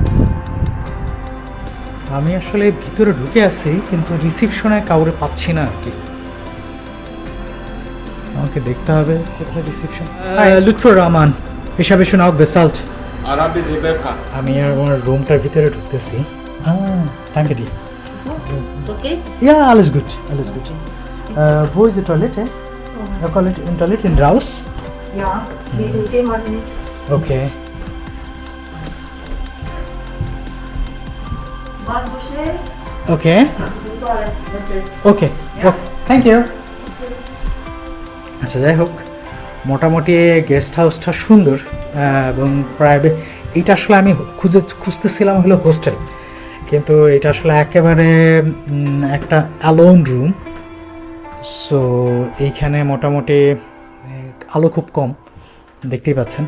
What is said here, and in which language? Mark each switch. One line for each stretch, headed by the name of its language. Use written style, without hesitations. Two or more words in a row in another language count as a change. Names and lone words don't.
Bangla: আমি আসলে ভিতরে ঢুকে আছি, কিন্তু রিসিপশনে কাউরে পাচ্ছি না আর কি। আমাকে দেখতে হবে কোথায় রিসিপশন। লুৎফর রহমান, হিসাবে শোনাও বেসাল্ট। আমি আমার রুমটার ভিতরে ঢুকতেছি।
German: Danke dir. Okay? Ja, alles gut. Wo ist die Toilette? In Toilette in raus? Ja, in 10 Minuten. Okay. Warte schnell. Okay. Toilet, bitte.
English: Okay. Thank you.
Bangla: আচ্ছা, যাই হোক, মোটামুটি গেস্ট হাউসটা সুন্দর এবং প্রাইভেট। এইটা আসলে আমি খুঁজতেছিলাম হলো হোস্টেল, কিন্তু এটা আসলে একেবারে একটা অ্যালোন রুম। সো এইখানে মোটামুটি আলো খুব কম, দেখতেই পাচ্ছেন।